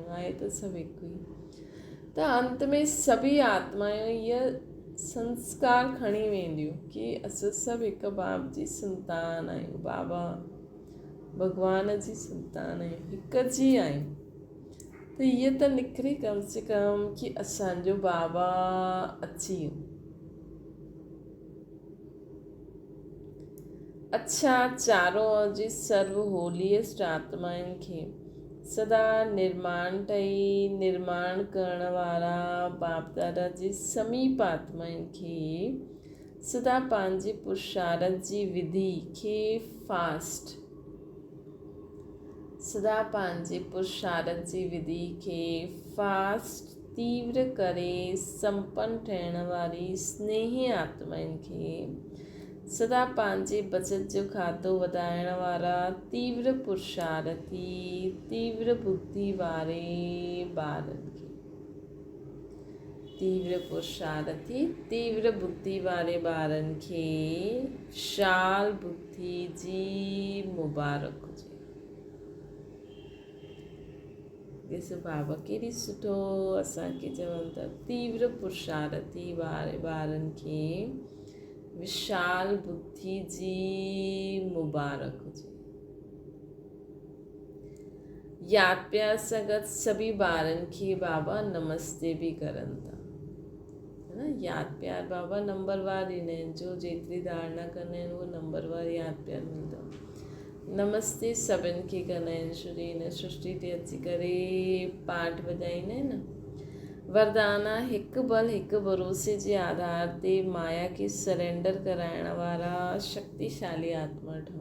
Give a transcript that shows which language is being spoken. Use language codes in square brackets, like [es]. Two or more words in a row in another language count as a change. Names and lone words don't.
[sd] आहे त सभु हिकु ई। त अंत में सभी आत्मायूं इहा संस्कार खणी वेंदियूं कि असां सभु हिकु बाप जी संतान आहियूं, बाबा भॻवान जी संतान आहियूं, हिकु जी आहियूं। त इहा त निकिरे कम से कम कि असांजो बाबा अची वियो। अच्छा चारों ओर जी सर्व होलीस्ट आत्माउनि खे सदा निर्माण करण वारा बाप दादा जी समीप आत्माउनि खे सदा पंहिंजी पुरुषारथ जी विधि खे फास्ट तीव्र करे संपन्न थियण वारी स्नेही आत्माउनि खे सदा पंहिंजे बचत जो खातो वधाइण वारा तीव्र पुरुषार्थी तीव्र बुद्धि वारे ॿारनि खे विशाल बुद्धि जी मुबारक हुजे। ॾिसो बाबा केॾी सुठो असांखे चवनि था, तीव्र पुरुषार्थी वारे ॿारनि खे विशाल बुद्धि जी मुबारक हुजे। याद प्यार सां गॾु सभी ॿारनि खे बाबा नमस्ते बि करनि था, है न। याद प्यार बाबा नंबरवार ॾींदा आहिनि, जो जेतिरी धारणा कंदा आहिनि उहो नंबरवार याद प्यार मिलंदो। नमस्ते सभिनि खे कंदा आहिनि, छोजी हिन सृष्टि ते अची करे पाठ वॼाईंदा आहिनि न। वरदाना हिकु बल हिकु भरोसे जे आधार ते माया खे सरेंडर कराइण वारा शक्तिशाली आत्मा ठहूं।